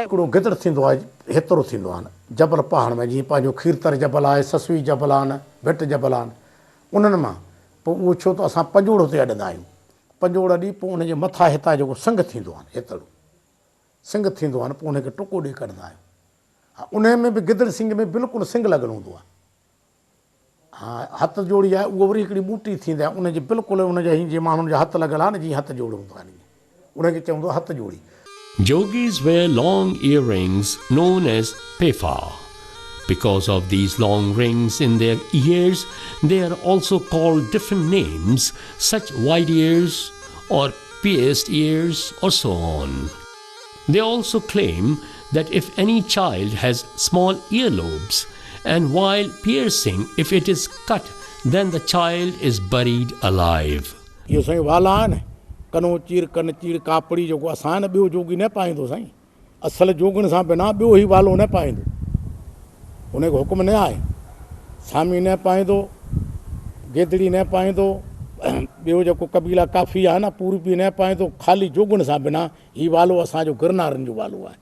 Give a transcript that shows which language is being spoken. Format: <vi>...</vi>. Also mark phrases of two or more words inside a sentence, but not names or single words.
<sd>हिकिड़ो गिदड़ थींदो आहे हेतिरो थींदो आहे जबल पहाड़ में जीअं पंहिंजो खीरतर जबल आहे ससवी जबल आहिनि भिट जबल आहिनि उन्हनि मां पोइ उहो छो त असां पंजोड़ ते अॾंदा आहियूं पंजोड़ ॾी पोइ उनजे मथां हितां जेको सिंग थींदो आहे हेतिरो सिंग थींदो आहे पोइ उनखे टुको ॾेई कढंदा आहियूं हा उन में बि गिदड़ सिंग में बिल्कुलु सिंग लॻल हूंदो आहे हा हथ जोड़ी आहे उहो वरी हिकिड़ी ॿूटी थींदी आहे उनजी बिल्कुलु उनजा जीअं माण्हुनि जा हथ लॻल आहे न जीअं हथ जोड़ हूंदो आहे उनखे चवंदो आहे हथ जोड़ी</sd> <en>Yogis wear long earrings known as pefa. Because of these long rings in their ears, they are also called different names such wide ears or pierced ears or so on. They also claim that if any child has small earlobes and while piercing, if it is cut, then the child is buried alive.</en> <sd>इहो साईं वाला आहिनि कनो चीर कन चीर कापड़ी जेको असां न ॿियो जोगी न पाईंदो साईं असल जोगनि सां बिना ॿियो ई वालो न पाईंदो उनखे हुकुम न आहे सामी न पाईंदो गेदड़ी न पाईंदो ॿियो जेको कबीला काफ़ी आहे न पूरबी न पाईंदो ख़ाली जोगनि सां बिना हीउ वालो असांजो गिरनारनि जो वालो आहे</sd>